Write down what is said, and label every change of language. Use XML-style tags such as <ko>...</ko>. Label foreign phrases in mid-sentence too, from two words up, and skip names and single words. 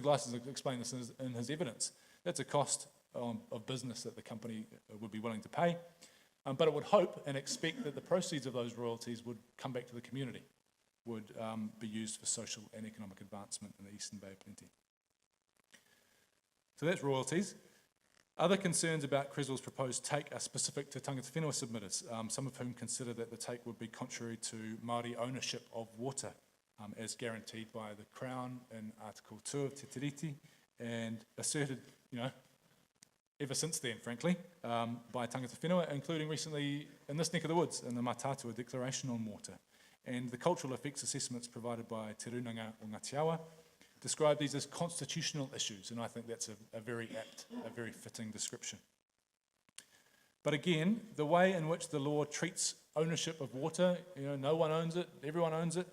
<en>Gleiss has explained this in his evidence. That's a cost of business that the company would be willing to pay, but it would hope and expect that the proceeds of those royalties would come back to the community, would be used for social and economic advancement in the Eastern Bay of Plenty. So that's royalties. Other concerns about Creswell's proposed take are specific to</en> <mi>tangata whenua</mi> <en>submitters, some of whom consider that the take would be contrary to Māori ownership of water, as guaranteed by the Crown in Article 2 of Te Tiriti, and asserted, ever since then, frankly, by</en> <mi>tangata whenua,</mi> <en>including recently in this neck of the woods, in the Matatua Declaration on Water. And the cultural effects assessments provided by Te Runanga o Ngāti Awa describe these as constitutional issues, and I think that's a very apt, a very fitting description. But again, the way in which the law treats ownership of water, no one owns it, everyone owns it.</en>